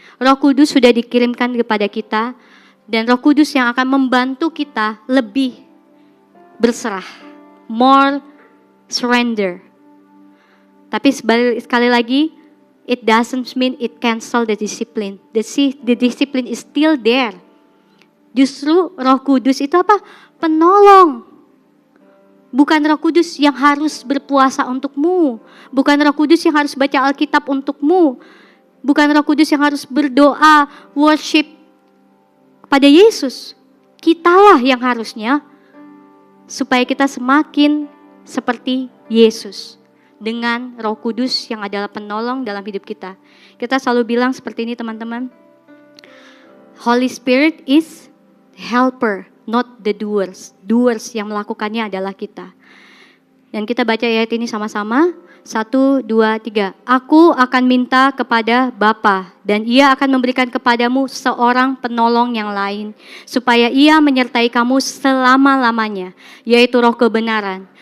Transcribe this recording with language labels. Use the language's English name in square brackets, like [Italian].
[Indonesian] Roh Kudus sudah dikirimkan kepada kita, dan Roh Kudus yang akan membantu kita lebih berserah, [English] more surrender. [Indonesian] Tapi sekali lagi, [English] it doesn't mean it cancel the discipline. The discipline is still there. [Indonesian] Justru Roh Kudus itu apa? Penolong. Bukan Roh Kudus yang harus berpuasa untukmu. Bukan Roh Kudus yang harus baca Alkitab untukmu. Bukan Roh Kudus yang harus berdoa, [English] worship [Indonesian] kepada Yesus. Kitalah yang harusnya supaya kita semakin seperti Yesus. Dengan Roh Kudus yang adalah penolong dalam hidup kita. Kita selalu bilang seperti ini teman-teman. [English] Holy Spirit is helper, not the doers. [Indonesian] Doers yang melakukannya adalah kita. Dan kita baca ayat ini sama-sama. 1, 2, 3. Aku akan minta kepada Bapa dan Ia akan memberikan kepadamu seorang penolong yang lain, supaya Ia menyertai kamu selama-lamanya, yaitu Roh kebenaran.